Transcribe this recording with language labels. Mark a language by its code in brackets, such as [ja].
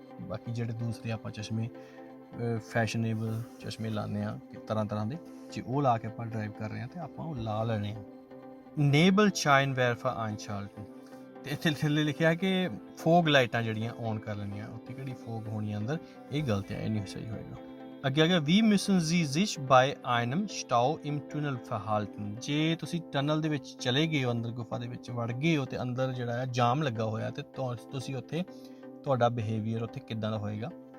[pa] ਬਾਕੀ ਜਿਹੜੇ ਦੂਸਰੇ ਆਪਾਂ ਚਸ਼ਮੇ ਫੈਸ਼ਨੇਬਲ ਚਸ਼ਮੇ ਲਾਉਂਦੇ ਹਾਂ ਤਰ੍ਹਾਂ ਤਰ੍ਹਾਂ ਦੇ, ਜੇ ਉਹ ਲਾ ਕੇ ਆਪਾਂ ਡਰਾਈਵ ਕਰ ਰਹੇ ਹਾਂ ਤਾਂ ਆਪਾਂ ਉਹ ਲਾ ਲੈਣੇ ਆ। [de] ਨੇਬਲ ਸ਼ਾਈਨ ਵੈਰਫਾ ਆਈਨਸ਼ਾਲਟਨ, [pa] ਅਤੇ ਇੱਥੇ ਥੱਲੇ ਲਿਖਿਆ ਕਿ ਫੋਗ ਲਾਈਟਾਂ ਜਿਹੜੀਆਂ ਔਨ ਕਰ ਲੈਣੀਆਂ, ਉੱਥੇ ਕਿਹੜੀ ਫੋਗ ਹੋਣੀ ਅੰਦਰ, ਇਹ ਗਲਤ ਹੈ, ਇਹ ਨਹੀਂ ਸਹੀ ਹੋਏਗਾ। ਅੱਗੇ ਆ ਗਿਆ [de] wie müssen Sie sich bei einem Stau im Tunnel verhalten। [pa] ਜੇ ਤੁਸੀਂ ਟਨਲ ਦੇ ਵਿੱਚ ਚਲੇ ਗਏ ਹੋ, ਅੰਦਰ ਗੁਫਾ ਦੇ ਵਿੱਚ ਵੜ ਗਏ ਹੋ ਅਤੇ ਅੰਦਰ ਜਿਹੜਾ ਹੈ ਜਾਮ ਲੱਗਾ ਹੋਇਆ, ਅਤੇ ਤੁਸੀਂ ਉੱਥੇ ਤੁਹਾਡਾ ਬਿਹੇਵੀਅਰ ਉੱਥੇ ਕਿੱਦਾਂ ਦਾ ਹੋਏਗਾ।